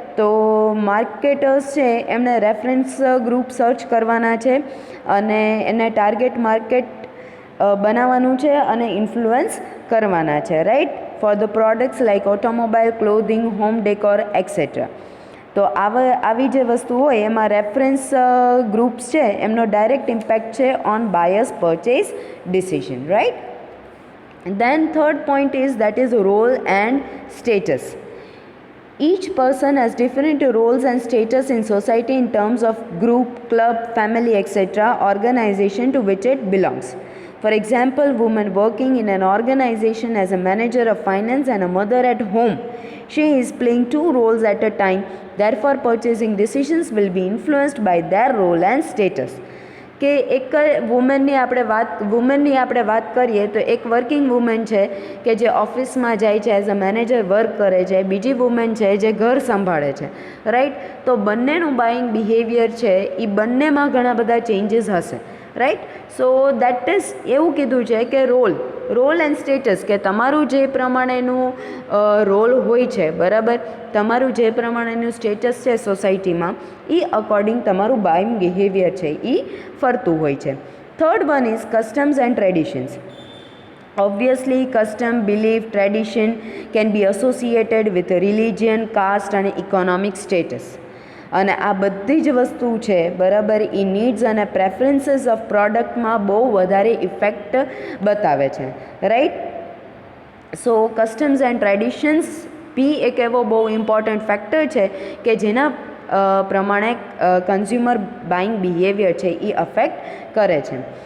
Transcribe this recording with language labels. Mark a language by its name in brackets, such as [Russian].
[Gujarati] તો માર્કેટર્સ છે એમણે રેફરન્સ ગ્રુપ સર્ચ કરવાના છે અને એને ટાર્ગેટ માર્કેટ બનાવવાનું છે અને ઇન્ફ્લુઅન્સ કરવાના છે, right, [English] For the products like automobile, clothing, home decor etcetera. [Gujarati] તો આવી જે વસ્તુ હોય એમાં રેફરન્સ ગ્રુપ્સ છે એમનો ડાયરેક્ટ ઇમ્પેક્ટ છે [English] on buyers purchase decision, [Gujarati] right. [English] Then third point is that is role and status. Each person has different roles and status in society in terms of group, club, family, etc., organization to which it belongs. For example, woman working in an organization as a manager of finance and a mother at home, she is playing 2 roles at a time. Therefore, purchasing decisions will be influenced by their role and status. [Gujarati] કે એક વુમનની આપણે વાત કરીએ તો એક working woman છે કે જે ઓફિસમાં જાય છે, [English] as a manager [Gujarati] વર્ક કરે છે. બીજી વુમન છે જે ઘર સંભાળે છે, રાઈટ. તો બંનેનું બાઇંગ બિહેવિયર છે એ બંનેમાં ઘણા બધા ચેન્જીસ હશે, રાઈટ. સો દેટ ઇઝ એવું કીધું છે કે રોલ એન્ડ સ્ટેટસ, કે તમારું જે પ્રમાણેનું રોલ હોય છે, બરાબર, તમારું જે પ્રમાણેનું સ્ટેટસ છે સોસાયટીમાં એ અકોર્ડિંગ તમારું બાઇંગ બિહેવિયર છે એ ફરતું હોય છે. [English] Third one is customs and traditions. Obviously, custom, belief, tradition can be associated with religion, caste [Gujarati] અને [English] Economic status. [Gujarati] અને આ બધી જ વસ્તુ છે બરાબર એ નીડ્સ અને પ્રેફરન્સીસ ઓફ પ્રોડક્ટમાં બહુ વધારે ઇફેક્ટ બતાવે છે, right. So customs and traditions બી એક એવો બહુ ઇમ્પોર્ટન્ટ ફેક્ટર છે કે જેના પ્રમાણે કન્ઝ્યુમર બાઇંગ બિહેવિયર છે એ અફેક્ટ કરે છે.